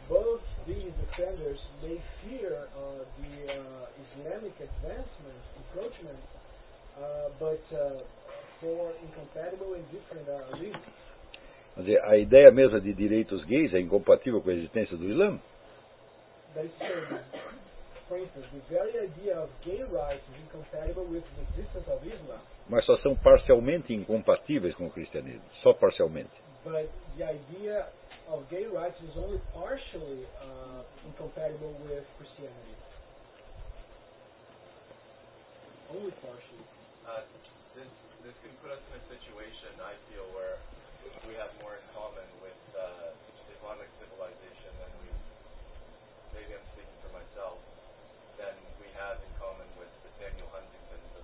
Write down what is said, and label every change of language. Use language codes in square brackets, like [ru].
[en] Both these defenders may fear the Islamic advancement, encroachment, but for incompatible and different reasons. [pt] Quer dizer, a ideia mesmo de direitos gays é incompatível com a existência do Islã? [en] That is true. for instance, the very idea of gay rights is incompatible with the existence of Islam. [pt] Mas só são parcialmente incompatíveis com o cristianismo, só parcialmente. [en] But the idea of gay rights is only partially incompatible with Christianity. Only partially. This can put us in a situation, I feel, where we have more in common with Islamic civilization than we, maybe I'm speaking for myself, than we have in common with Nathaniel Huntington.